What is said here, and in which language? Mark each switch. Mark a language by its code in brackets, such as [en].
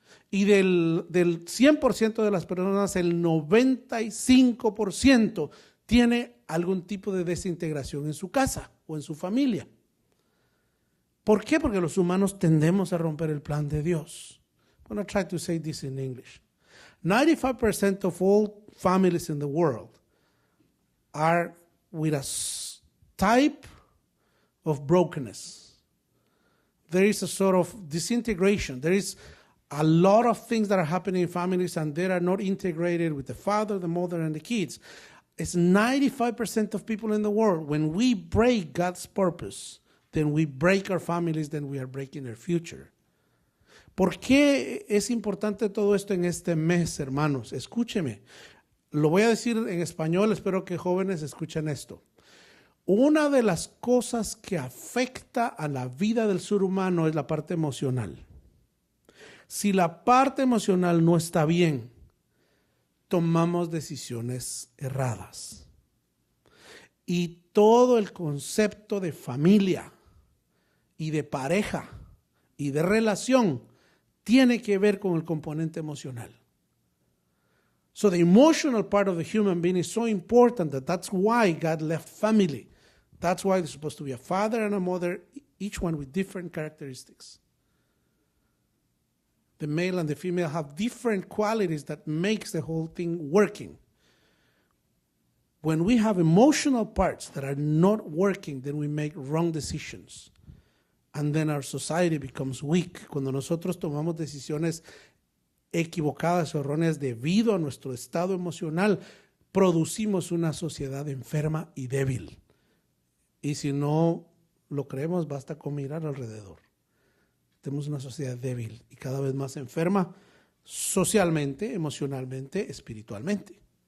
[es] Y del 100% de las personas, el 95% tiene algún tipo de desintegración en su casa o en su familia. ¿Por qué? Porque los humanos tendemos a romper el plan de Dios. [en] I'm going to try to say this in English. 95% of all families in the world are with a type of brokenness. There is a sort of disintegration. There is a lot of things that are happening in families and they are not integrated with the father, the mother, and the kids. It's 95% of people in the world. When we break God's purpose, then we break our families, then we are breaking their future. [es] ¿Por qué es importante todo esto en este mes, hermanos? Escúcheme. Lo voy a decir en español, espero que jóvenes escuchen esto. Una de las cosas que afecta a la vida del ser humano es la parte emocional. Si la parte emocional no está bien, tomamos decisiones erradas. Y todo el concepto de familia y de pareja y de relación tiene que ver con el componente emocional. [en] So the emotional part of the human being is so important that's why God left family. That's why there's supposed to be a father and a mother, each one with different characteristics. The male and the female have different qualities that makes the whole thing working. When we have emotional parts that are not working, then we make wrong decisions. And then our society becomes weak. [es] Cuando nosotros tomamos decisiones equivocadas o erróneas debido a nuestro estado emocional, producimos una sociedad enferma y débil. Y si no lo creemos, basta con mirar alrededor. Tenemos una sociedad débil y cada vez más enferma socialmente, emocionalmente, espiritualmente.